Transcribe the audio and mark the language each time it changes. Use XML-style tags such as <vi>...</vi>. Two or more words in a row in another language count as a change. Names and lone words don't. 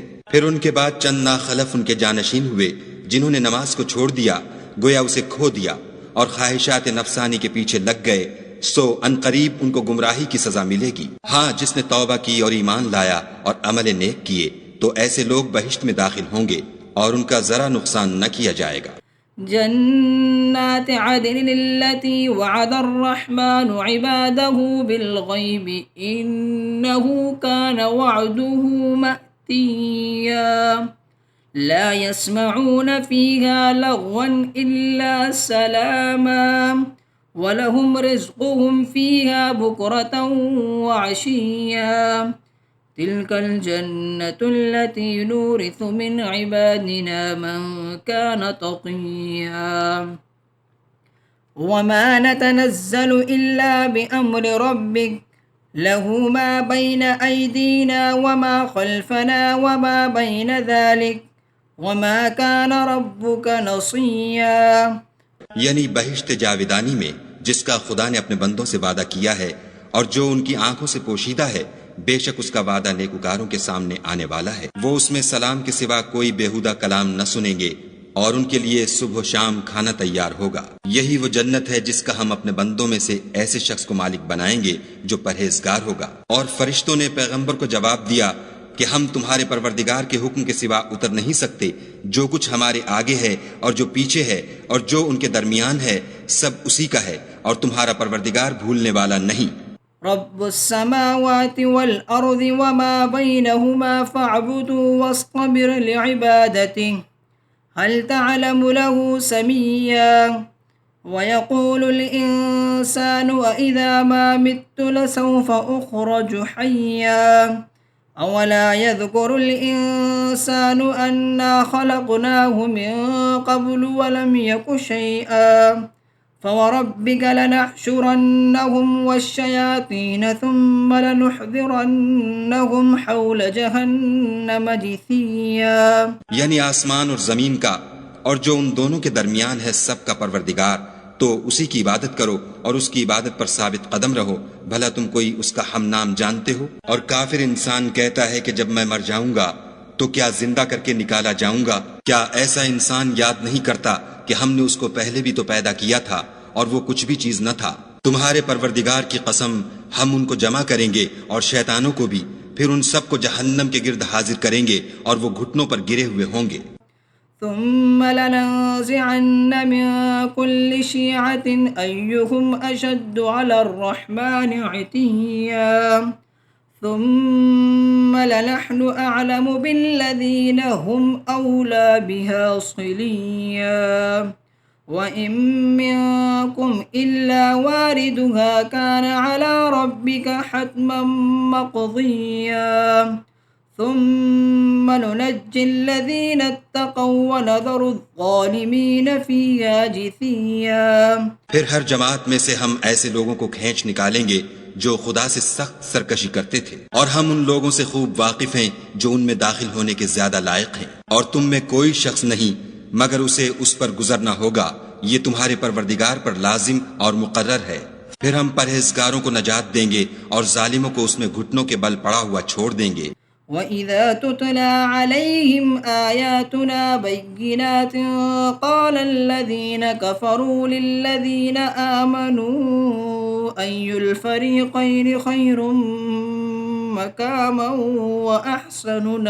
<ur>پھر ان کے بعد چند ناخلف ان کے جانشین ہوئے جنہوں نے نماز کو چھوڑ دیا، گویا اسے کھو دیا اور خواہشات نفسانی کے پیچھے لگ گئے، سو عنقریب ان کو گمراہی کی سزا ملے گی. ہاں، جس نے توبہ کی اور ایمان لایا اور عمل نیک کیے تو ایسے لوگ بہشت میں داخل ہوں گے اور ان کا ذرا نقصان نہ کیا جائے گا.</ur> <ar>جنات عدن التي وعد الرحمن عباده بالغيب إنه كان وعده مأتيا لا يسمعون فيها لغوا إلا سلاما ولهم رزقهم فيها بكرة وعشيا تلك الجنة التي نورث من عبادنا من كان تقيا وما نتنزل إلا بأمر ربك له ما بين أيدينا وما خلفنا وما بين ذلك وما كان ربك نسيا.</ar> <ur>یعنی بہشت جاودانی میں جس کا خدا نے اپنے بندوں سے وعدہ کیا ہے اور جو ان کی آنکھوں سے پوشیدہ ہے، بیشک اس کا وعدہ نیکوکاروں کے سامنے آنے والا ہے. وہ اس میں سلام کے سوا کوئی بیہودہ کلام نہ سنیں گے اور ان کے لیے صبح شام کھانا تیار ہوگا. یہی وہ جنت ہے جس کا ہم اپنے بندوں میں سے ایسے شخص کو مالک بنائیں گے جو پرہیزگار ہوگا. اور فرشتوں نے پیغمبر کو جواب دیا کہ ہم تمہارے پروردگار کے حکم کے سوا اتر نہیں سکتے. جو کچھ ہمارے آگے ہے اور جو پیچھے ہے اور جو ان کے درمیان ہے سب اسی کا ہے اور تمہارا پروردگار بھولنے والا نہیں.</ur> <ar>رب السماوات والأرض وما بينهما فاعبده واصطبر لعبادته هل تعلم له سميا ويقول الإنسان أإذا ما مت لسوف أخرج حيا أولا يذكر الإنسان أنا خلقناه من قبل ولم يك شيئا فوربك لنحشرنهم والشياطين ثم لنحضرنهم حول جهنم جثيا.</ar> <ur>یعنی آسمان اور زمین کا اور جو ان دونوں کے درمیان ہے سب کا پروردگار، تو اسی کی عبادت کرو اور اس کی عبادت پر ثابت قدم رہو، بھلا تم کوئی اس کا ہم نام جانتے ہو. اور کافر انسان کہتا ہے کہ جب میں مر جاؤں گا تو کیا زندہ کرکے نکالا جاؤں گا. کیا ایسا انسان یاد نہیں کرتا کہ ہم نے اس کو پہلے بھی تو پیدا کیا تھا اور وہ کچھ بھی چیز نہ تھا. تمہارے پروردگار کی قسم، ہم ان کو جمع کریں گے اور شیطانوں کو بھی، پھر ان سب کو جہنم کے گرد حاضر کریں گے اور وہ گھٹنوں پر گرے ہوئے ہوں گے.</ur> <ar>ثم لننزعن من كل شيعة أيهم أشد على الرحمن عتيا ثم لنحن أعلم بالذين هم أولى بها صليا وإن منكم إلا واردها كان على ربك حتما مقضيا ثم ننجي الذين اتقوا ونذر الظالمين فيها جثيا.</ar> <ur>پھر ہر جماعت میں سے ہم ایسے لوگوں کو کھینچ نکالیں گے جو خدا سے سخت سرکشی کرتے تھے، اور ہم ان لوگوں سے خوب واقف ہیں جو ان میں داخل ہونے کے زیادہ لائق ہیں. اور تم میں کوئی شخص نہیں مگر اسے اس پر گزرنا ہوگا، یہ تمہارے پروردگار پر لازم اور مقرر ہے. پھر ہم پرہیزگاروں کو نجات دیں گے اور ظالموں کو اس میں گھٹنوں کے بل پڑا ہوا چھوڑ دیں گے.</ur> <ar>وإذا تتلى عليهم آياتنا بينات قال الذين كفروا للذين آمنوا أي الفريقين خير مقاما وأحسن</ar>